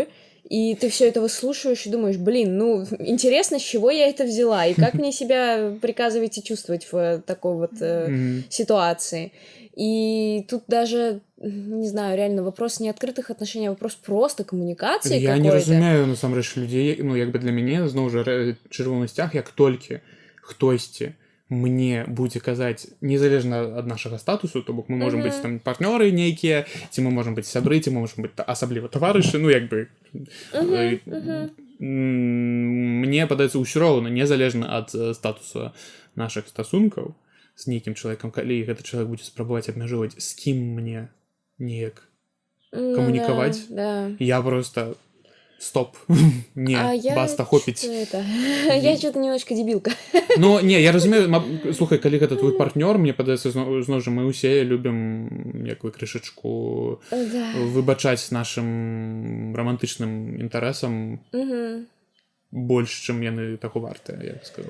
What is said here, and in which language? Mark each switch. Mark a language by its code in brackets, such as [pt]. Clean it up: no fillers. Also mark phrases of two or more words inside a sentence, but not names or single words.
[ru] И ты все это выслушиваешь и думаешь: блин, ну, интересно, с чего я это взяла, и как мне себя приказываете чувствовать в такой вот ситуации. И тут даже, не знаю, реально вопрос не открытых отношений, а вопрос просто коммуникации я какой-то. [be] Не разумею, насамрэч, людзей, ну, як бы для мяне, зноў жа, чырвоны сцяг, як толькі хтосьці мне будзе казаць, незалежна ад нашага статусу, то бок мы можам быць там партнёры нейкія, ці мы можам быць сябры, ці мы можам быць асабліва таварышы, ну, як бы мне падаецца ўсё роўна, незалежна ад статуса нашых стасункаў з нейкім чалавекам, калі гэты чалавек будзе спрабаваць абмяжоўваць, з кім мне неяк камунікаваць, я просто... Стоп. Не, баста, хопіць. [ru] Я что-то немножко дебилка. [be] Ну, не, я разумею, слухай, калі гэта твой партнёр, мне падаецца, зноў жа, мы ўсе любім, як вы, крышачку выбачаць нашым рамантычным інтарэсам больш, чым яны таго вартыя, я б сказаў.